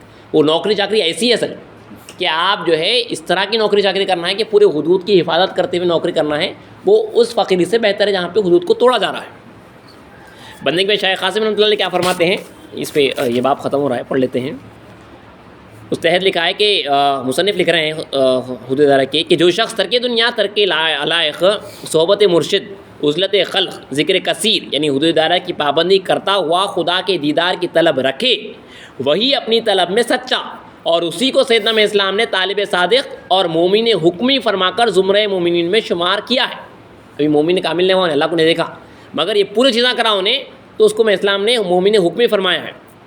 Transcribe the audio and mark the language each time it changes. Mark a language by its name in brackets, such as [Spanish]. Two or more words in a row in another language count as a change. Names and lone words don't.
[Urdu] وہ نوکری چاکری ایسی ہے اصل کہ آپ جو ہے اس طرح کی نوکری چاکری کرنا ہے کہ پورے حدود کی حفاظت کرتے ہوئے نوکری کرنا ہے، وہ اس فقیری سے بہتر ہے جہاں پہ حدود کو توڑا جا رہا ہے. بندگی میں شیخ قاسم [Arabic] رحمۃ اللہ علیہ [Urdu] کیا فرماتے ہیں، اس پہ یہ باب ختم ہو رہا ہے، پڑھ لیتے ہیں. اس تحت لکھا ہے کہ مصنف لکھ رہے ہیں حدود ادارہ کے کہ جو شخص ترک دنیا، ترک علائق، صحبت مرشد، عزلت خلق، ذکر کثیر یعنی حدود ادارہ کی پابندی کرتا ہوا خدا کے دیدار کی طلب رکھے، وہی اپنی طلب میں سچا، اور اسی کو سیدنا میں اسلام نے طالب صادق اور مومن حکمی فرما کر زمرہ مومنین میں شمار کیا ہے. ابھی مومن کامل نے ہوا، اللہ کو نہیں دیکھا مگر یہ پوری چیزیں کرا انہیں، تو اس کو میں اسلام نے مومن حکمی فرمایا ہے.